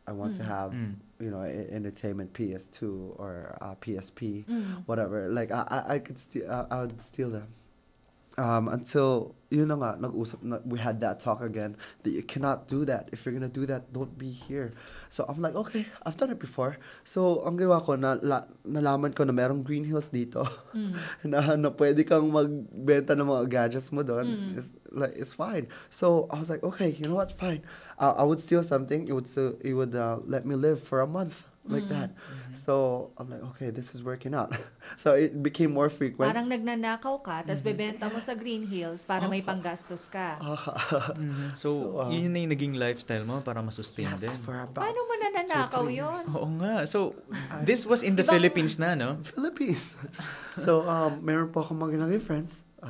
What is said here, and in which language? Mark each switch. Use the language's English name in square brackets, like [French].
[English] I want to have, you know, entertainment PS2 or PSP, whatever. Like, I would steal them. Until, [Filipino] yun na nga, [English] we had that talk again, that you cannot do that. If you're gonna do that, don't be here. So I'm like, okay, I've done it before. [Filipino] So, ang gawa ko, nalaman ko na merong Green Hills dito, na pwede kang magbenta ng mga gadgets mo doon. [English] It's fine. So, I was like, okay, you know what, fine. I would steal something, it would let me live for a month. Like that. So, I'm like, okay, this is working out. So, it became more frequent. [Filipino] Parang nagnanakaw ka, tapos bebenta mo sa Green Hills para may panggastos ka. So, yun na yung naging lifestyle mo para masustain din. [English] For about [Filipino] Paano mo nananakaw yun? Oo nga. [English] So, this was in the Philippines na, no? Philippines. [Filipino] So, meron po akong mga naging friends.